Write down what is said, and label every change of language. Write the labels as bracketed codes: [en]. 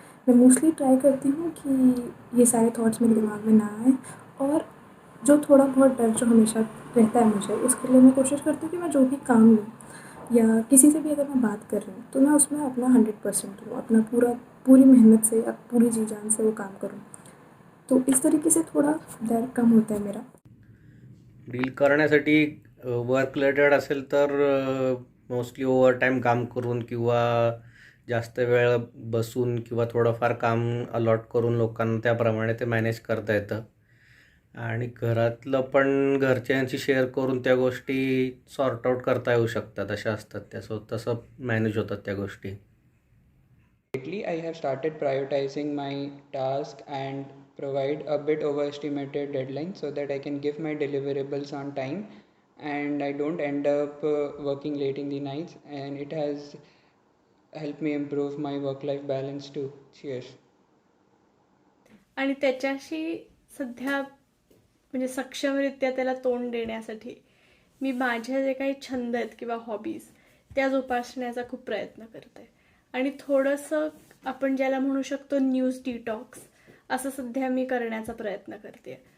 [hi] मैं mostly try करती हूँ कि ये सारे थॉट्स मेरे दिमाग में ना आए, और जो थोड़ा बहुत डर जो हमेशा रहता है मुझे, उसके लिए मैं कोशिश करती हूँ कि मैं जो भी काम लूँ या किसी से भी अगर मैं बात कर रही हूँ तो मैं उसमें अपना 100% दूँ, अपना पूरी मेहनत से या पूरी जी जान से वो काम करूँ। तो इस तरीके से थोड़ा डर कम होता है मेरा। [mr] डील करण्यासाठी वर्क रिलेटेड असेल तर मोस्टली ओव्हरटाईम काम करून किंवा जास्त वेळ बसून किंवा थोडंफार काम अलॉट करून लोकांना त्याप्रमाणे ते मॅनेज करता येतं. आणि घरातलं पण घरच्यांशी शेअर करून त्या गोष्टी सॉर्ट आउट करता येऊ शकतात, अशा असतात त्या. सो तसं मॅनेज होतात त्या गोष्टी. [en] Lately, I have started prioritizing my task and provide a bit overestimated deadline so that I can give my deliverables on time and I don't end up working late in the nights, and it has helped me improve my work-life balance too. Cheers. [mr] आणि त्याच्याशी सध्या म्हणजे सक्षमरित्या त्याला तोंड देण्यासाठी मी माझ्या जे काही छंद आहेत किंवा हॉबीज त्या जोपासण्याचा खूप प्रयत्न करते. आणि थोडंसं आपण ज्याला म्हणू शकतो न्यूज डिटॉक्स असं सध्या मी करण्याचा प्रयत्न करते.